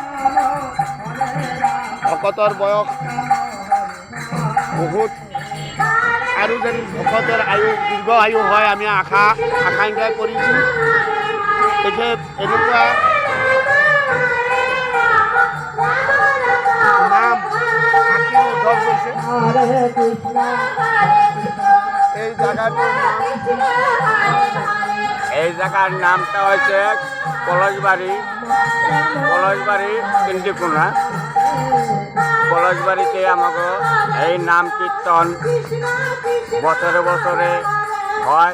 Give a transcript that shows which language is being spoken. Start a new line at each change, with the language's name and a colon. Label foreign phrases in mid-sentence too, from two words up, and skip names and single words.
Assamese: ভকতৰ বয়স বহুত আৰু যেন ভকতৰ আয়ু দীৰ্ঘ আয়ু হয় আমি আকাংক্ষা কৰিছোঁ তেখেত এনেকুৱা নাম আঁকিৰ উদ্ভৱ হৈছে
Bangla: এই জায়গার নামটা হচ্ছে পলাশবাড়ি ইন্দিকুনা। পলাশবাড়িতে আমাকে এই নাম কীর্তন বছরে বছরে হয়।